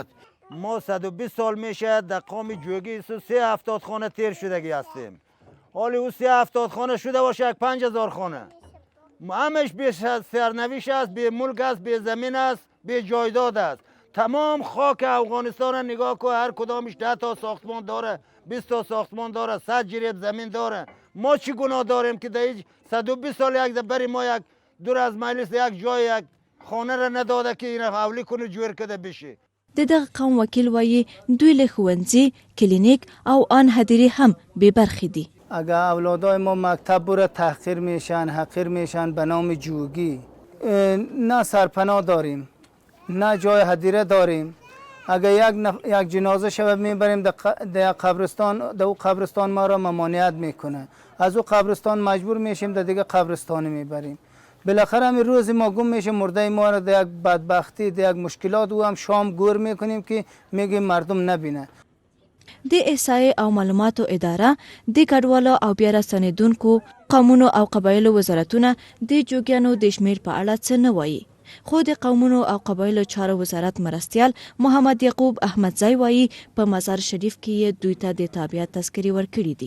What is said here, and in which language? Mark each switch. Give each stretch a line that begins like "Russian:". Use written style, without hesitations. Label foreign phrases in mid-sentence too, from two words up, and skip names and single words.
Persian: ما 120 سال میشه در قوم جوگی 370 خانه تیر شدگی هستیم حالی او 370 خانه شده باشه 5000 خانه همش به سرنوشت است به ملک است به زمین است به جایداد است تمام خاک افغانستان را نگاه که هر کدامش 10 تا ساختمان داره 20 تا ساختمان داره 100 جریب زمین داره ما چی گناه داریم که در 120 سال یک بری ما یک دور از مجلس یک جای یک خانه را نداده که این حولی کنه جوړ کده بشه
Pashto: د دغه قوم وکیل وایي دوی له ښوونځي کلینیک او آن هدیرې هم بې برخې دي
Persian: اگر اولادای ما مکتب بره تحقیر میشن حقیر میشن به نام جوگی نه سرپناه داریم نه جای هدیره داریم اگر یک جنازه شود میبریم در قبرستان در او قبرستان ما را ممانعت میکنه از او قبرستان مجبور میشیم در دیگه قبرستانی میبریم بالاخره همین روز ما گم میشه مرده ما را در یک بدبختی در یک مشکلات او هم شام گور میکنیم که میگیم مردم نبینه
Pashto: د احصایې او معلوماتو اداره د کډوالو او بیا راستنېدونکو قومونو او قبایلو وزارتونه د جوګیانو د شمیر په اړه څه نه وایي خو د قومونو او قبایلو چارو وزارت مرستیال محمد یعقوب احمدزی وایي په مزار شریف کې یې دوی ته د تابعیت تذکرې ورکړي دي